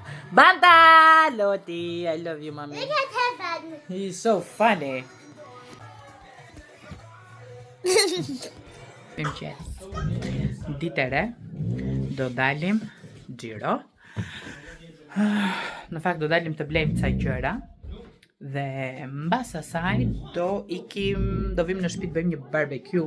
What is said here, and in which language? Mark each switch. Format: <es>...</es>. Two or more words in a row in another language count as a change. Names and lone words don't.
<en>Banda! Loti, I love you, mommy. Look at heaven. He's so funny.</en> <sq>Ditere, do dalim xhiro. Në fakt do dalim të blejmë ca gjëra. Dhe mbas asaj do vim në shtëpi të bëjmë një barbecue.</sq>